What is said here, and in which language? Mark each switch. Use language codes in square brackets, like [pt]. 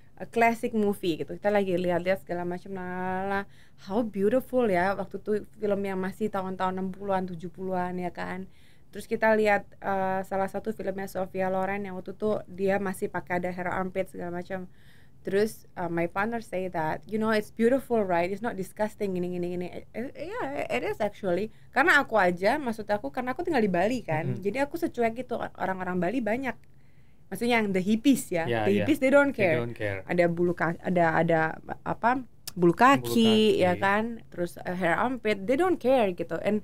[id] Classic movie gitu. Kita lagi lihat-lihat segala macam. Nah, [en] how beautiful [id] ya waktu itu film yang masih tahun-tahun 60-an, 70-an ya kan. Terus kita lihat salah satu filmnya Sophia Loren yang waktu itu dia masih pakai ada hair armpit segala macam. Terus [en] my partner say that, you know, it's beautiful, right? It's not disgusting, [id] gini. [en] Yeah, it is actually. [id] Karena aku aja, maksud aku, karena aku tinggal di Bali kan, jadi aku secuek gitu. Orang-orang Bali banyak, maksudnya yang [en] the hippies ya, the hippies they don't care. [id] Ada bulu ada apa bulu kaki ya kan, terus [en] hair armpit, they don't care [id] gitu.